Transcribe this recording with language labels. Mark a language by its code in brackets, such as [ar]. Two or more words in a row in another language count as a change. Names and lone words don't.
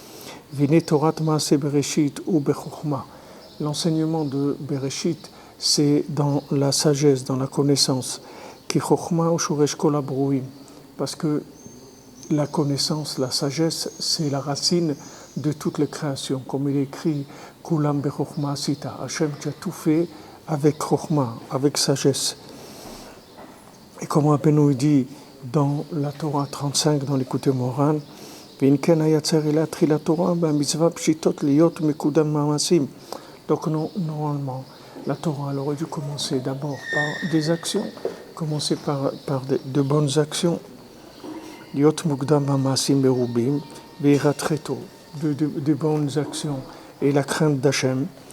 [fr] L'enseignement de Bereshit, c'est dans la sagesse, dans la connaissance. Parce que la connaissance, la sagesse, c'est la racine de toutes les créations. Comme il est écrit, [he] כולם בחכמה עשית. [fr] Hachem, tu as tout fait avec chokma, avec sagesse. Et comme Rabbeinu dit dans la Torah 35, dans l'Écoutez Moran, donc normalement, la Torah elle aurait dû commencer d'abord par des actions, commencer par de bonnes actions, de bonnes actions et la crainte d'Hachem.